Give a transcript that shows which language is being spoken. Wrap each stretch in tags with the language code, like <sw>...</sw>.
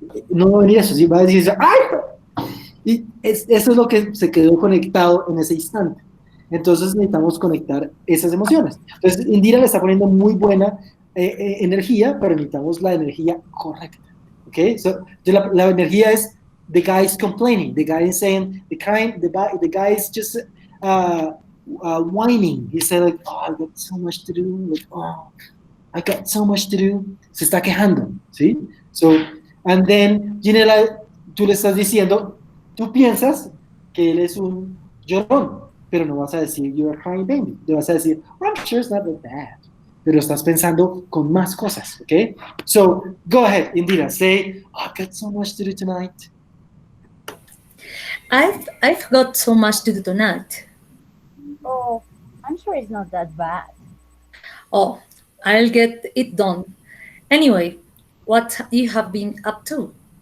<es>No va a venir eso, sí va a decir, ay, y eso es lo que se quedó conectado en ese instante. Entonces necesitamos conectar esas emociones. Entonces Indira le está poniendo muy buena energía, pero necesitamos la energía correcta.</es> <en>Okay, so</en> <es>la energía es</es> <en>the guy is complaining, the guy is saying, the guy is just whining. He said like, oh, I got so much to do, like, oh, I got so much to do.</en> <es>Se está quejando, ¿sí? So, and then, Ginela, tú le estás diciendo, tú piensas que él es un llorón, pero no vas a decir,</es> <en>you're a crying baby.</en> <es>Le vas a decir,</es> <en>oh, I'm sure it's not that bad.</en> <es>Pero estás pensando con más cosas, ¿ok?</es> <en>So, go ahead, Indira, say, oh, I've got so much to do tonight. I've got so much to do tonight. Oh, I'm sure it's not that bad. Oh, I'll get it done. Anyway, what you have been up to?</en>